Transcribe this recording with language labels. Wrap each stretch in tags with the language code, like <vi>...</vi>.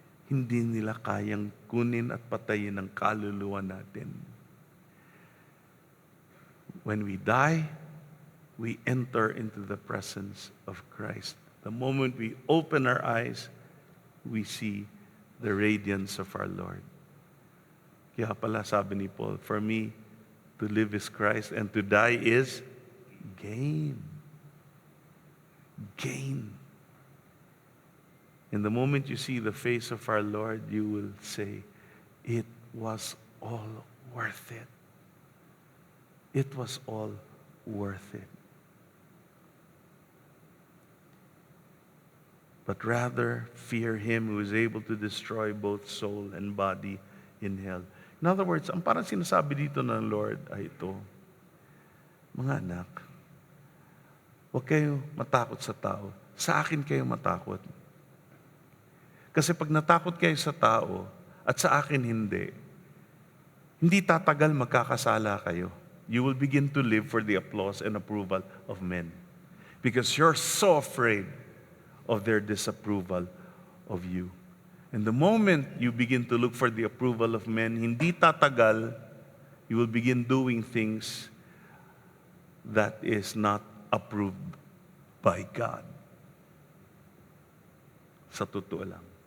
<tl>Hindi nila kayang kunin at patayin ang kaluluwa natin.</tl> <en>When we die, we enter into the presence of Christ. The moment we open our eyes, we see the radiance of our Lord.</en> <tl>Kaya pala sabi ni Paul,</tl> <en>for me, to live is Christ and to die is gain. Gain. And the moment you see the face of our Lord, you will say, it was all worth it. It was all worth it. But rather fear him who is able to destroy both soul and body in hell. In other words,</en> <tl>ang parang sinasabi dito ng Lord ay ito, mga anak, huwag kayo matakot sa tao. Sa akin kayo matakot. Kasi pag natakot kayo sa tao at sa akin hindi tatagal magkakasala kayo.</tl> <en>You will begin to live for the applause and approval of men. Because you're so afraid of their disapproval of you. And the moment you begin to look for the approval of men,</en> <tl>hindi tatagal,</tl> <en>you will begin doing things that is not approved by God.</en> <tl>Sa totoo lang.</tl>